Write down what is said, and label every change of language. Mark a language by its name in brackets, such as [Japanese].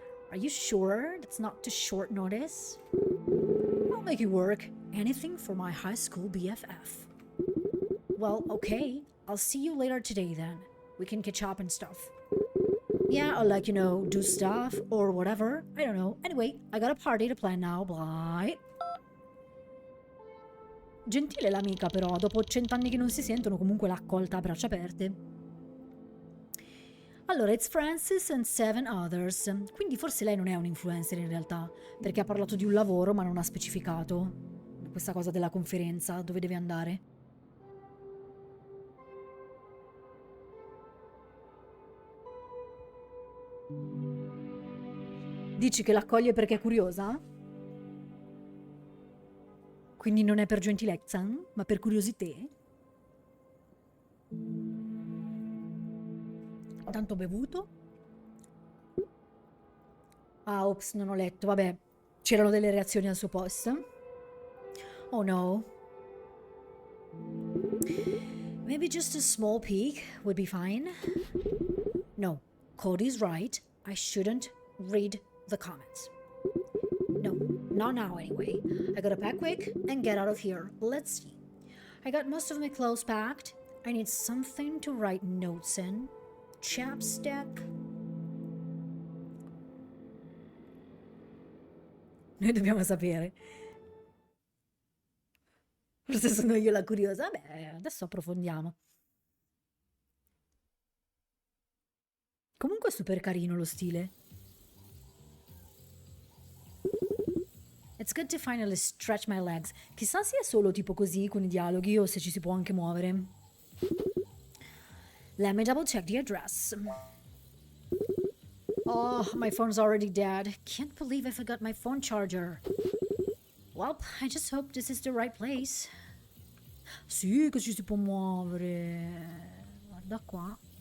[English] Are you sure that's not too short notice? I'll make it work. Anything for my high school BFF. Well, okay. I'll see you later today then. We can catch up and stuff. Yeah, I'll like, do stuff or whatever. I don't know. Anyway, I got a party to plan now. Bye. [Italian] Gentile l'amica però, dopo 100 anni che non si sentono, comunque l'ha accolta a braccia aperte. [English] Allora, it's Francis and 7 others. [Italian] Quindi forse lei non è un influencer in realtà, perché ha parlato di un lavoro ma non ha specificato questa cosa della conferenza, dove deve andare. Dici che l'accoglie perché è curiosa? Quindi non è per gentilezza, ma per curiosità? Ho tanto bevuto? Ah, ops, non ho letto. Vabbè, c'erano delle reazioni al suo post. Oh no. [English] Maybe just a small peek would be fine. No, Cody's right. I shouldn't read the comments. No, not now anyway. I gotta pack quick and get out of here. Let's see. I got most of my clothes packed. I need something to write notes in. Chapstick. [Italian] Noi dobbiamo sapere. Forse sono io la curiosa. Vabbè, adesso approfondiamo. Comunque è super carino lo stile. [English] It's good to finally stretch my legs. [Italian] Chissà se è solo tipo così con i dialoghi o se ci si può anche muovere. [English] Let me double check the address. Oh, my phone's already dead. Can't believe I forgot my phone charger. Well, I just hope this is the right place. [Italian] Sì, che ci si può muovere. Guarda qua.